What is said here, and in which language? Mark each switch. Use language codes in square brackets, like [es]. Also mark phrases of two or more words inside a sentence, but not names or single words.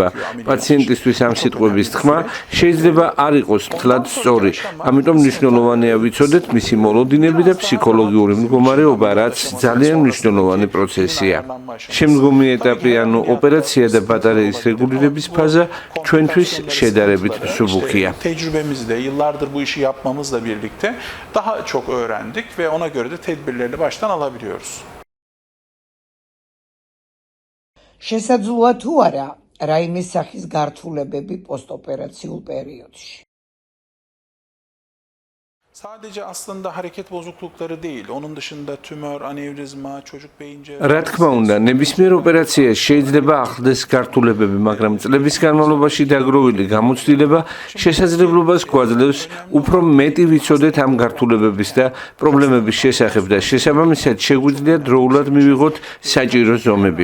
[ka] პაციენტისთვის ამ სიტყვების თქმა შეიძლება არ იყოს მთლად სწორი. ამიტომ მნიშვნელოვანია ვიცოდეთ მისი მოლოდინები და ფსიქოლოგიური მდგომარეობა, რაც ძალიან მნიშვნელოვანი პროცესია. შემდგომი ეტაპი, ანუ ოპერაცია და ბატარეის რეგულირების ფაზა ჩვენთვის şedərებით მსუბუქია. [tr] Tecrübemizde yıllardır bu işi yapmamızla birlikte daha çok öğrendik ve ona göre de tedbirleri baştan alabiliyoruz. [ka] შესაძლოა თუ არა რაიმე სახის გართულებები პოსტოპერაციულ პერიოდში. [tr] Sadece aslında hareket bozuklukları değil, onun dışında tümör, anevrizma, çocuk beyin [ka] რა თქმა უნდა, ნებისმიერ ოპერაციაში შეიძლება ახლდეს გართულებები, მაგრამ წლების განმავლობაში დაგროვილი გამოცდილება შესაძლებლობას გვაძლევს უფრო მეტი ვიცოდეთ ამ გართულებების და პრობლემების შესახებ და შესაბამისად შეგვიძლია დროულად მივიღოთ საჭირო ზომები.